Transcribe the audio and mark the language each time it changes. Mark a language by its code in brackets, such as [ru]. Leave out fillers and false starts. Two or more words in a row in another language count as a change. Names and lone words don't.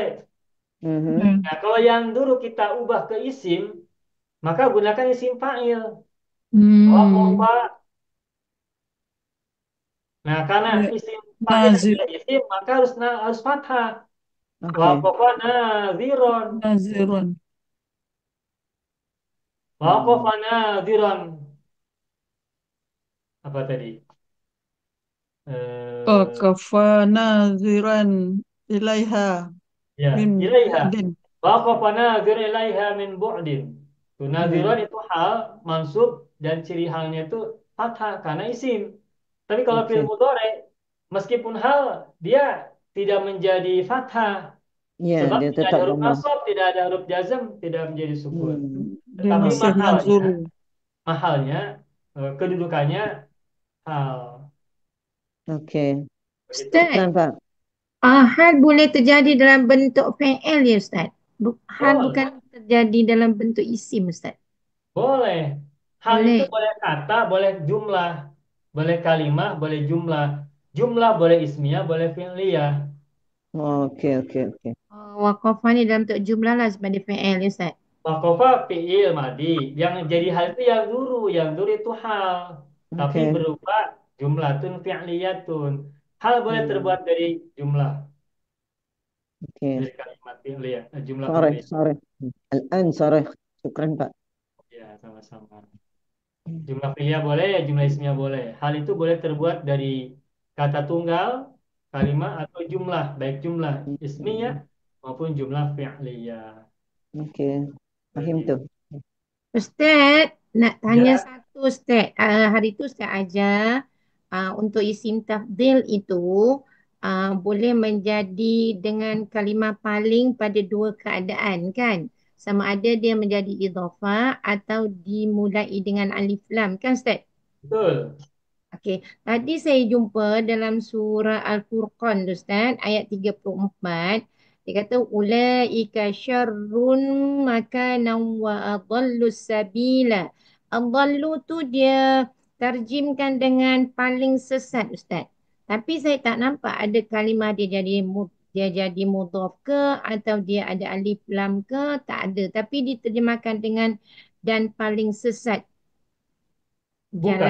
[id] Mhm. Nah, kalau yang dulu kita ubah ke isim, maka gunakan isim fa'il. Wawakofa. Nah, karena Ya, isim fa'il nazir, adalah isim, maka harus fathah. Oke. [ar] ووقف ناظرا. nazirun. ووقف ناظرا. [id] Apa tadi? Eh, [ar] وقف ناظرا إليها Ya, min ilaiha. bu'din. وقف ناظر إليها من بعد. [id] Tuh, Hmm. nadhiran itu hal, mansub, dan ciri halnya itu fathah, karena isim. Tapi kalau fi'il Oke. mudhari, meskipun hal, dia tidak menjadi fathah. Ya, Sebab dia tidak ada tetap huruf lemah. nasab, tidak ada huruf jazm, tidak menjadi sukun. Hmm. Dia Tetapi masih mahalnya, nazuru. mahalnya, kedudukannya hal. Oke. Begitu. Ustaz, Syukran Pak. hal boleh terjadi dalam bentuk fi'il ya Ustaz? Hal Boleh. bukan terjadi dalam bentuk isim Ustaz. Boleh. Hal itu Boleh. boleh kata, boleh jumlah. Boleh kalimah, boleh jumlah. Jumlah boleh ismiyah, boleh fi'liyah. Oke. [ms] Waqafah ni dalam bentuk jumlah lah sebagai fi'il ya Ustaz. [id] Wakofa fi'il madi. Yang jadi hal itu yang dulu. Yang dulu itu hal. Tapi Oke. berupa jumlatun fi'liyatun. Hal boleh Hmm. terbuat dari jumlah. Oke. Dari kalimat fi'liyah. Jumlah Sore, fi'liyah. sore. Al-an sore. Syukran Pak. Ya, sama-sama. Jumlah fi'liyah boleh, jumlah ismiyah boleh. Hal itu boleh terbuat dari kata tunggal, kalimat atau jumlah, baik jumlah ismiyah maupun jumlah fi'liyah. Oke. Fahim Begitu. tuh. [ms] Ustaz, nak tanya Ya, satu Ustaz. Hari tu Ustaz ajar untuk isim tafdil itu boleh menjadi dengan kalimah paling pada dua keadaan kan? Sama ada dia menjadi idhafah atau dimulai dengan alif lam kan Ustaz? betul. Okey, tadi saya jumpa dalam surah Al-Furqan tu, Ustaz, ayat 34. Dia kata [ar] أولئك شر مكانا و أضل سبيلا. [ms] Adallu tu dia terjemkan dengan paling sesat, Ustaz. Tapi saya tak nampak ada kalimah dia jadi mudhaf ke atau dia ada alif lam ke, tak ada. Tapi diterjemahkan dengan dan paling sesat [id] Bukan,